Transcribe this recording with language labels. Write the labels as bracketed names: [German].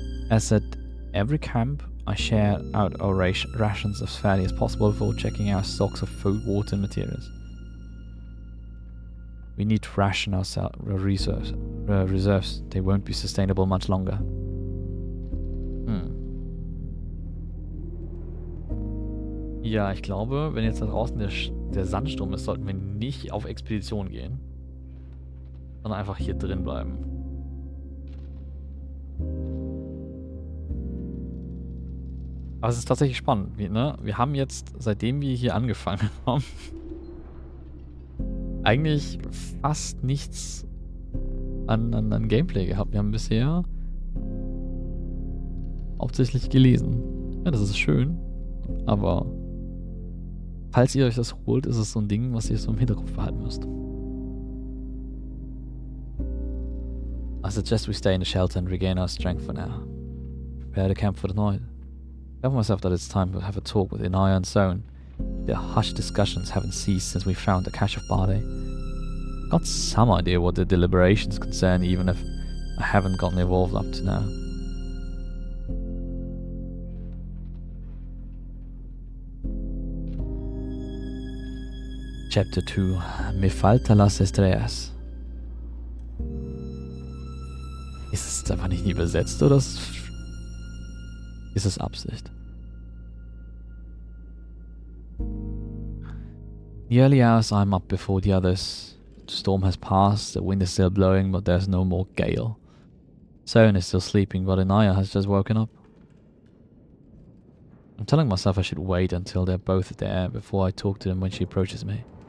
[English] As at every camp, I share out our rations as fairly as possible before checking our stocks of food, water and materials. We need to ration our reserves. They won't be sustainable much longer. [German] Ja, ich glaube, wenn jetzt da draußen der Sandsturm ist, sollten wir nicht auf Expedition gehen. Sondern einfach hier drin bleiben. Aber es ist tatsächlich spannend. Wir haben jetzt, seitdem wir hier angefangen haben, eigentlich fast nichts an Gameplay gehabt. Wir haben bisher hauptsächlich gelesen. Ja, das ist schön. Aber falls ihr euch das holt, ist es so ein Ding, was ihr so im Hinterkopf behalten müsst. [English] I suggest we stay in the shelter and regain our strength for now. Prepare the camp for the night. I tell myself that it's time to have a talk with Inaya and Zone. Their hushed discussions haven't ceased since we found the cache of Barley. Got some idea what the deliberations concern, even if I haven't gotten involved up to now. Chapter 2. [Spanish] Me falta las estrellas. [German] Ist es einfach nicht übersetzt oder ist es Absicht? [English] The early hours I'm up before the others. The storm has passed, the wind is still blowing, but there's no more gale. Soren is still sleeping, but Inaya has just woken up. I'm telling myself I should wait until they're both there before I talk to them when she approaches me.